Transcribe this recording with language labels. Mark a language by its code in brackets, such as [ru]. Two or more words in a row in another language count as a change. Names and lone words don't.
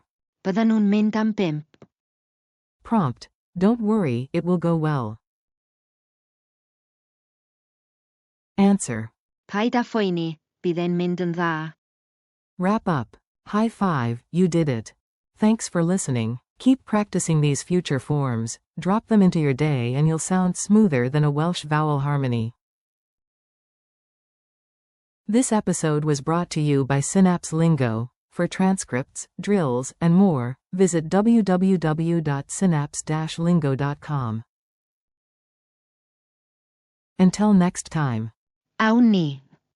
[cy] Byddan nhw'n mynd am 5. [en] Prompt. Don't worry, it will go well. Answer. [cy] Paid â phoeni, bydd e'n mynd yn dda. [en] Wrap up. High five, you did it. Thanks for listening. Keep practicing these future forms, drop them into your day and you'll sound smoother than a Welsh vowel harmony. This episode was brought to you by Synapse Lingo. For transcripts, drills, and more, visit www.synapse-lingo.com. Until next time. [cy] Awn ni.